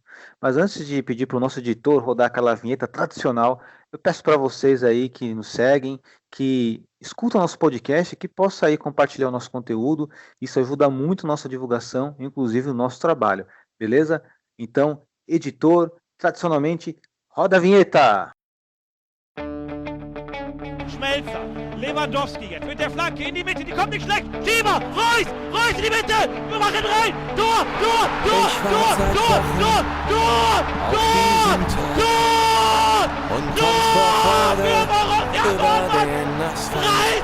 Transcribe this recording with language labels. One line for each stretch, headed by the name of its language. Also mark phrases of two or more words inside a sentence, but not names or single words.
Portuguese: Mas antes de pedir para o nosso editor rodar aquela vinheta tradicional, eu peço para vocês aí que nos seguem, que escutam nosso podcast, que possam aí compartilhar o nosso conteúdo. Isso ajuda muito a nossa divulgação, inclusive o nosso trabalho. Beleza? Então, editor, tradicionalmente, roda a vinheta!
German: Schmelzer, Lewandowski jetzt mit der Flanke in die Mitte, die kommt nicht schlecht. Schieber, Reus in die Mitte, wir machen rein. Tor! Und kommt vor Freude über den Asphalt,